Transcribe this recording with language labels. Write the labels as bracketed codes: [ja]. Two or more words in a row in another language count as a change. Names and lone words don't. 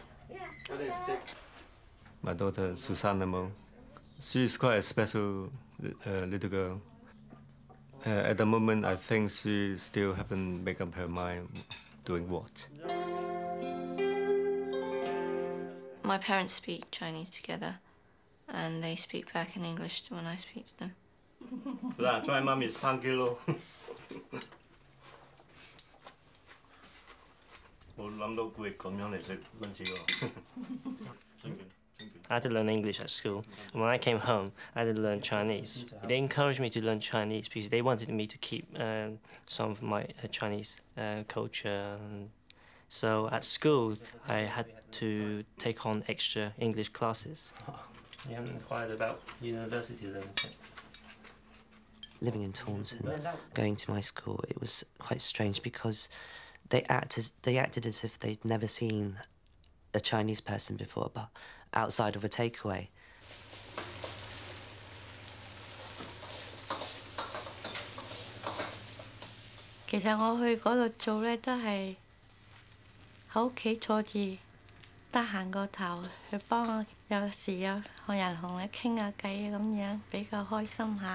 [en] My daughter, Susanna Mo, she is quite a special little girl. At the moment, I think she still haven't made up her mind doing what. My parents speak Chinese together, and they speak back in English when I speak to them. [yue] 嗱，再媽咪3 kilo。我諗到佢咁樣嚟食 lunch 喎。 [en] I had to learn English at school, and when I came home, I had to learn Chinese. They encouraged me to learn Chinese because they wanted me to keep some of my Chinese culture. So at school, I had to take on extra English classes. You haven't inquired about university then? Living in Taunton, going to my school, it was quite strange because they acted as if they'd never seen a Chinese person before, but outside of a takeaway. [yue] 其實我去嗰度做咧，都係喺屋企坐住，得閒個頭去幫我，有時有人同你傾下偈咁樣，比較開心下。